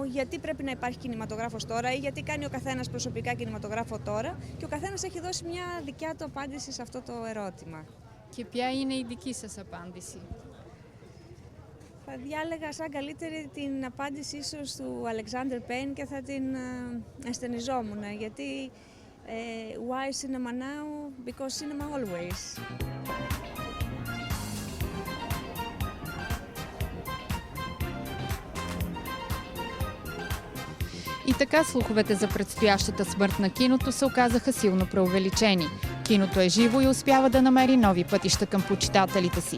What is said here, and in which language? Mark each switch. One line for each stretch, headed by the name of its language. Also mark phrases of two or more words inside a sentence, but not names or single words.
Greek: Γιατί πρέπει να υπάρχει κινηματογράφος τώρα ή γιατί κάνει ο καθένας προσωπικά κινηματογράφο τώρα, και ο καθένας έχει δώσει μια δικιά του απάντηση σε αυτό το ερώτημα. Και ποια είναι η δική σας απάντηση? Θα διάλεγα σαν καλύτερη την απάντηση ίσως του Alexander Payne και θα την αισθενιζόμουν, γιατί
English: Why Cinema Now? Because cinema always.
Bulgarian: И така слуховете за предстоящата смърт на киното се оказаха силно преувеличени. Киното е живо и успява да намери нови пътища към почитателите си.